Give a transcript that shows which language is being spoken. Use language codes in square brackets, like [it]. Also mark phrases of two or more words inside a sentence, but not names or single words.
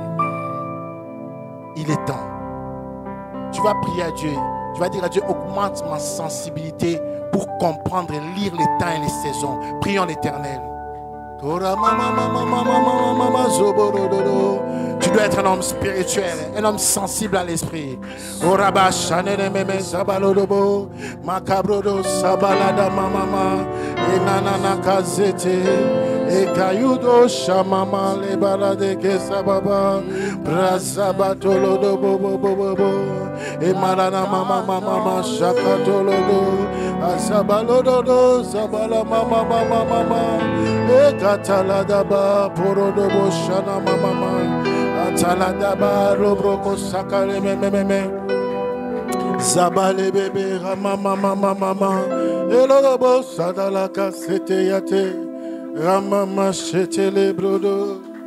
[fr] Il est temps. Tu vas prier à Dieu. Tu vas dire à Dieu, augmente ma sensibilité pour comprendre et lire les temps et les saisons. Prions l'Éternel. Tu dois être un homme spirituel, un homme sensible à l'esprit. E kayudo shamama le balade ke sababa brazabatolo do bobo bobo e malana mama mama shakatolo do asabalo do sabala mama mama mama e katalada ba porodo bo shana mama atalada ba robroko sakale meme zabale bebe mama mama mama e lobo sadala kasete yate Ramama chetele brodo